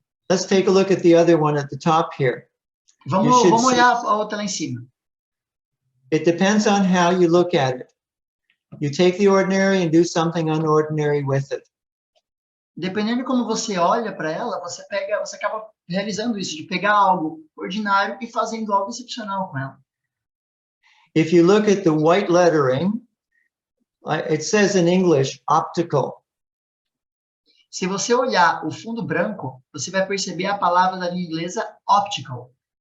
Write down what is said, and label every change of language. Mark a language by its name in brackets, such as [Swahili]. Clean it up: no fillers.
[English] Let's take a look at the other one at the top here. [Portuguese] Vamos olhar a outra lá em cima. [English] It depends on how you look at it. You take the ordinary and do something unordinary with it. [Portuguese] Dependendo de como você olha para ela, você acaba realizando isso, de pegar algo ordinário e fazendo algo excepcional com ela. [English] If you look at the white lettering, it says in English, optical. [Portuguese] Se você olhar o fundo branco, você vai perceber a palavra da língua inglesa optical.